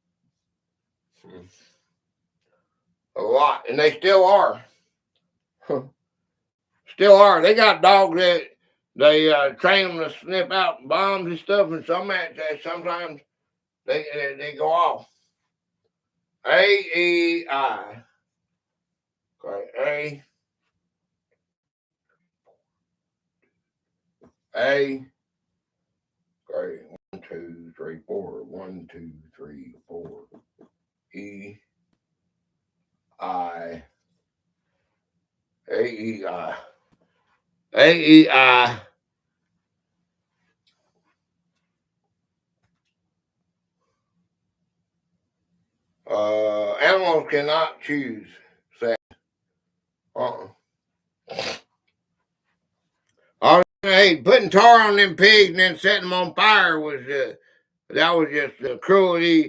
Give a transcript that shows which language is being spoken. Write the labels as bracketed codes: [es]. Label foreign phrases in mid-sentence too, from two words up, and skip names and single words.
[en] A lot. And they still are. Still are. They got dogs that they train them to sniff out bombs and stuff, and sometimes they go off. AEI. Okay. A. Okay. 1, 2, 3, 4. 1, 2, 3, 4. E. I. AEI. AEI. Animals cannot choose sex. Hey, putting tar on them pigs and then setting them on fire was that was just the cruelty.